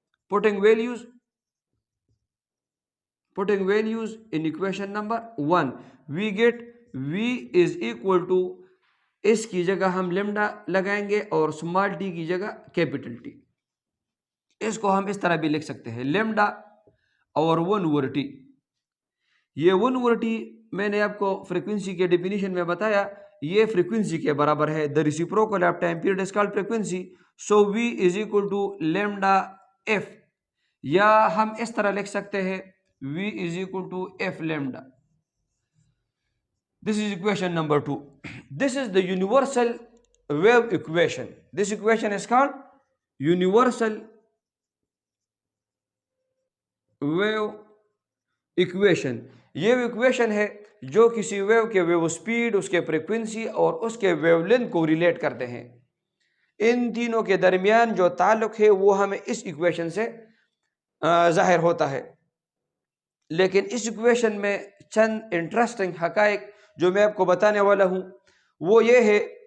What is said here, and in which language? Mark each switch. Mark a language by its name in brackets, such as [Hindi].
[English] putting values in equation number 1 we get v is equal to، [Urdu] اس کی جگہ ہم lambda لگائیں گے اور اسمال ٹی کی جگہ کیپیٹل ٹی. اس کو ہم اس طرح بھی لکھ سکتے ہیں لیمڈا اور 1/t. یہ 1/t میں نے آپ کو فریکوینسی کے ڈیفینیشن میں بتایا، یہ فریکوینسی کے برابر ہے. [English] the reciprocal of time period is called frequency. so v is equal to lambda f، [Urdu] یا ہم اس طرح لکھ سکتے ہیں [English] v is equal to f lambda. This is equation number 2. This is the universal wave equation. This equation is called universal wave equation. [Urdu] یہ equation ہے جو کسی ویو کے ویو سپیڈ، اس کے فریکوینسی اور اس کے ویو لینتھ کو ریلیٹ کرتے ہیں. ان تینوں کے درمیان جو تعلق ہے وہ ہمیں اس ایکویشن سے ظاہر ہوتا ہے. لیکن اس ایکویشن میں چند انٹرسٹنگ حقائق جو میں آپ کو بتانے والا ہوں وہ یہ ہے.